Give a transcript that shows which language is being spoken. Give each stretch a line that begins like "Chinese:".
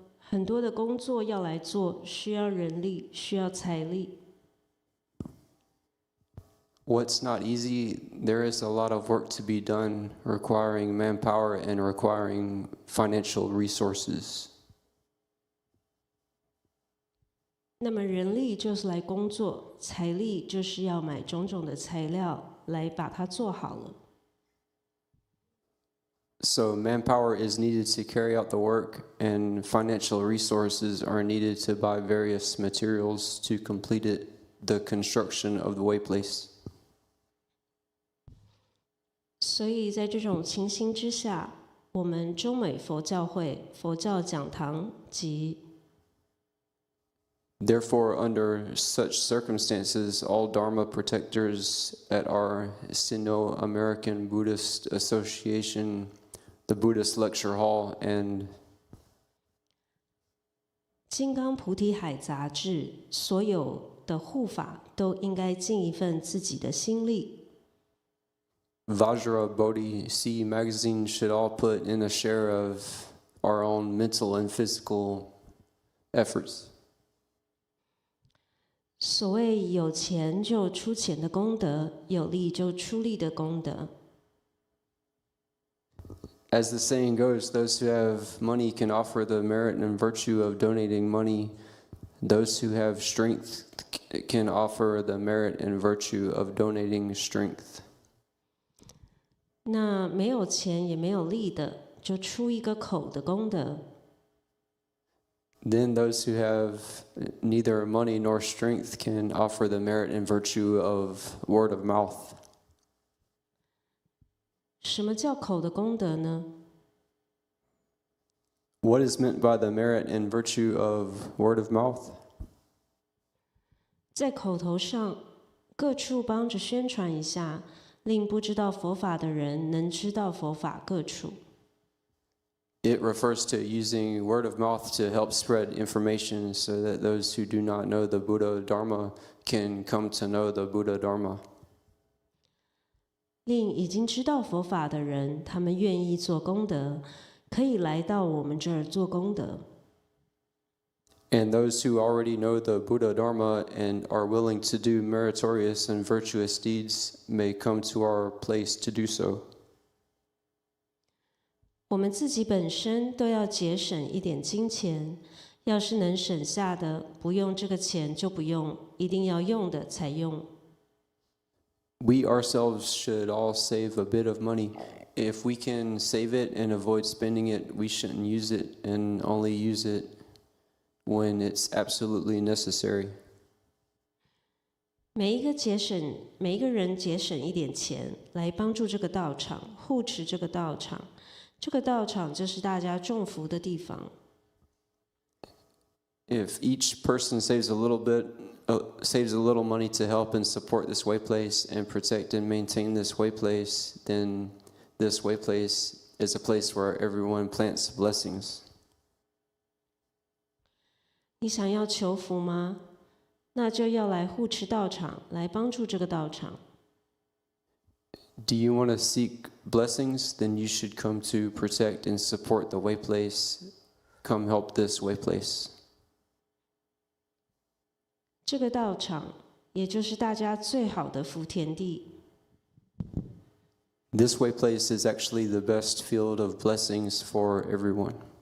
Chinese: 很多的工作要来做，需要人力，需要财力。
English: What's not easy? There is a lot of work to be done, requiring manpower and requiring financial resources.
Chinese: 那么人力就是来工作，财力就是要买种种的材料来把它做好了。
English: So manpower is needed to carry out the work, and financial resources are needed to buy various materials to complete the construction of the way place.
Chinese: 所以在这种情形之下，我们中美佛教会佛教讲堂及
English: Therefore, under such circumstances, all Dharma protectors at our Sino-American Buddhist Association, the Buddhist Lecture Hall, and
Chinese: 金刚菩提海杂志所有的护法都应该尽一份自己的心力。
English: Vajra Bodhi C magazine should all put in a share of our own mental and physical efforts.
Chinese: 所谓有钱就出钱的功德，有力就出力的功德。
English: As the saying goes, those who have money can offer the merit and virtue of donating money. Those who have strength can offer the merit and virtue of donating strength.
Chinese: 那没有钱也没有力的，就出一个口的功德。
English: Then those who have neither money nor strength can offer the merit and virtue of word of mouth.
Chinese: 什么叫口的功德呢？
English: What is meant by the merit and virtue of word of mouth?
Chinese: 在口头上各处帮着宣传一下，令不知道佛法的人能知道佛法各处。
English: It refers to using word of mouth to help spread information so that those who do not know the Buddha Dharma can come to know the Buddha Dharma.
Chinese: 令已经知道佛法的人，他们愿意做功德，可以来到我们这儿做功德。
English: And those who already know the Buddha Dharma and are willing to do meritorious and virtuous deeds may come to our place to do so.
Chinese: 我们自己本身都要节省一点金钱，要是能省下的，不用这个钱就不用，一定要用的才用。
English: We ourselves should all save a bit of money. If we can save it and avoid spending it, we shouldn't use it and only use it when it's absolutely necessary.
Chinese: 每一个人节省一点钱，来帮助这个道场，护持这个道场。这个道场就是大家种福的地方。
English: If each person saves a little money to help and support this way place and protect and maintain this way place, then this way place is a place where everyone plants blessings.
Chinese: 你想要求福吗？那就要来护持道场，来帮助这个道场。
English: Do you want to seek blessings? Then you should come to protect and support the way place. Come help this way place.
Chinese: 这个道场，也就是大家最好的福田地。
English: This way place is actually the best field of blessings for everyone.